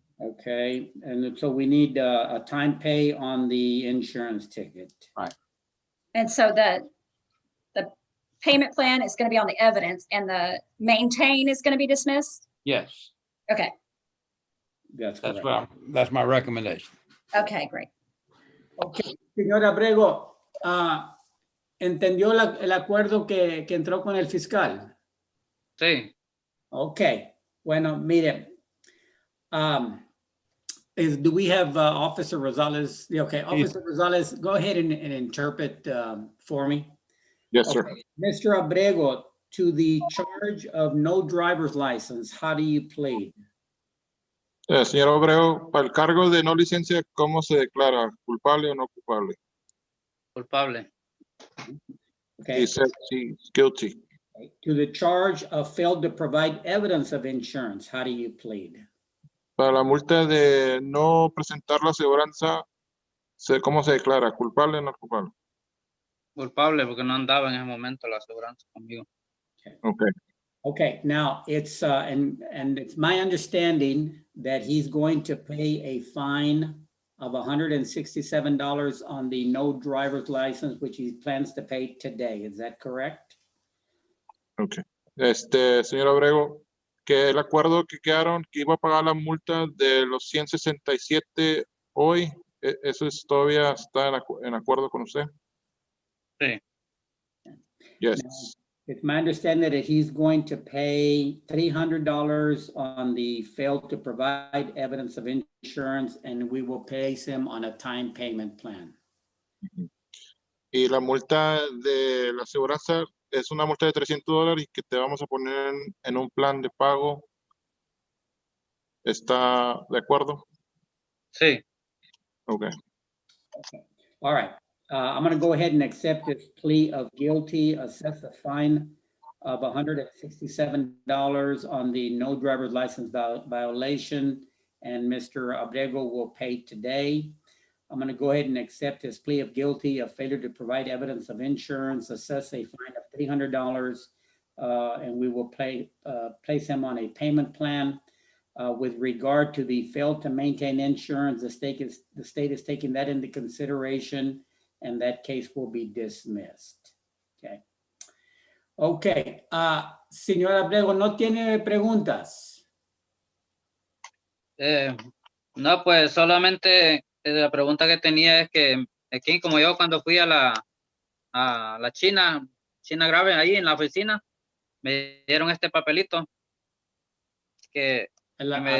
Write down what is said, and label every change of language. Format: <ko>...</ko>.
<en>Okay, and so we need a time pay on the insurance ticket. Right. And so the payment plan is going to be on the evidence and the maintain is going to be dismissed? Yes, Okay, That's that's correct. that's my recommendation. okay, great. Okay,</en> <es>señor Abrego, ¿entendió el acuerdo que entró con el fiscal? Sí. Okay, bueno, mire,</es> <en>do we have Officer Rosales? Okay, Officer Rosales, go ahead and interpret for me. Yes, sir. Okay, Mr. Abrego, to the charge of no driver's license, how do you plead?</en> <es>Señor Abrego, para el cargo de no licencia, ¿cómo se declara? ¿Culpable o no culpable? Culpable.</es> <en>Okay. He said he's guilty. To the charge of failed to provide evidence of insurance, how do you plead?</en> <es>Para la multa de no presentar la aseguranza, ¿cómo se declara? ¿Culpable o no culpable? Culpable porque no andaba en ese momento la aseguranza conmigo.</es> <en>Okay. Okay, now it's and it's my understanding that he's going to pay a fine of $167 on the no driver's license, which he plans to pay today. Is that correct? Okay.</en> <es>Señor Abrego, que el acuerdo que quedaron que iba a pagar la multa de los 167 hoy, ¿eso todavía está en acuerdo con usted? Sí.</es> <en>Yes. It's my understanding that he's going to pay $300 on the fail to provide evidence of insurance, and we will place him on a time payment plan.</en> <es>Y la multa de la aseguranza es una multa de $300 que te vamos a poner en un plan de pago. ¿Está de acuerdo? Sí.</es> <en>Okay. All right, I'm gonna go ahead and accept this plea of guilty, assess a fine of $167 on the no driver's license violation, and Mr. Abrego will pay today. I'm gonna go ahead and accept his plea of guilty of failure to provide evidence of insurance, assess a fine of $300, and we will place him on a payment plan. With regard to the failed to maintain insurance, the state is taking that into consideration, and that case will be dismissed. Okay. Okay.</en> <es>Señor Abrego, ¿no tiene preguntas? No, pues solamente la pregunta que tenía es que aquí, como yo cuando fui a la China grave ahí en la oficina, me dieron este papelito que me</es>